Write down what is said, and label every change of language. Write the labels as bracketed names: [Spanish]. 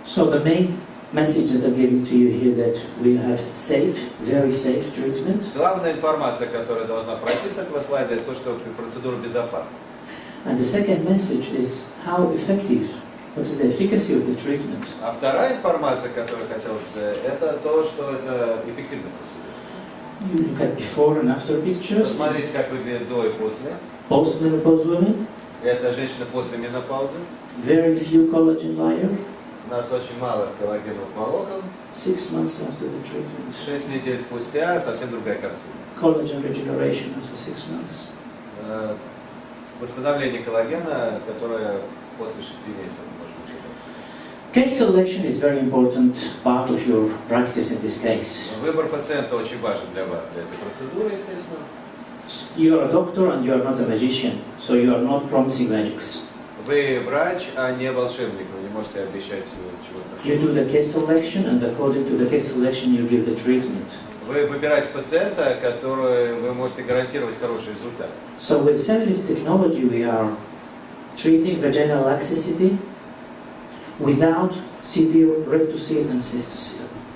[English] So the main message that I'm giving to you here that we have safe, very safe treatment. [Russian] Главная информация, которая должна пройти с этого слайда, это то, что процедура безопасна. [English] And the second message is how effective, what is the efficacy of the treatment. [Russian] А вторая информация, которую я хотел, это то, что это эффективная процедура. [English] You look at before and after pictures. [Russian] Посмотрите, как выглядит до и после. [English] Postmenopausal women. [Russian] Это женщина после менопаузы. [English] Very few collagen layer. [Russian] У нас очень мало коллагеновых волокон. [English] 6 months after the treatment. [Russian] 6 недель спустя совсем другая картина. [English] Collagen regeneration after 6 months. [Russian] Восстановление коллагена, которое после 6 месяцев может быть. [English] Case selection is very important part of your practice in this case. [Russian] Выбор пациента очень важен для вас, для этой процедуры, естественно. [English] You are a doctor and you are not a magician, so you are not promising magics. [Russian] Вы врач, а не волшебник, вы не можете обещать чего-то. [English] You do the case selection, and according to the case selection, you give the treatment. [Russian] Вы выбираете пациента, который вы можете гарантировать хороший результат. [English] So with FemiLift technology, we are treating vaginal laxity without severe rectocele and cystocele.